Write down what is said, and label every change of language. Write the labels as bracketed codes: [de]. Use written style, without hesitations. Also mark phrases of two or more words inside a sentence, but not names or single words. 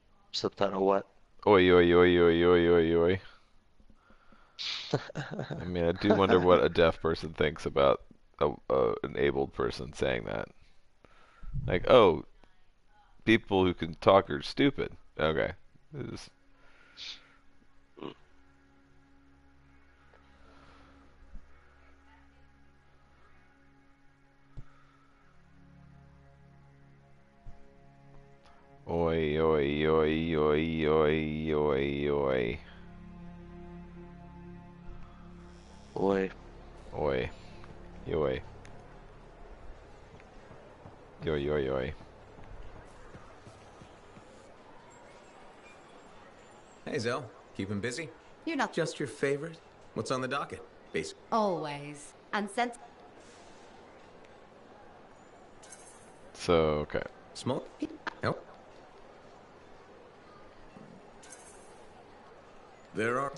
[en] Subtitle what? Oi, oi, oi, oi, oi, oi, oi. I mean, I do wonder what a deaf person thinks about an abled person saying that. Like, oh, people who can talk are stupid. Okay. Oi, oi, oi, oi, oi, oi, oi. Oi. Oi. Yoi. Yoi, yoi, yoi. Hey, Zell. Keeping busy? You're not Just your favorite? What's on the docket? Basic. always. And since So, okay. Smoke? Help? There are.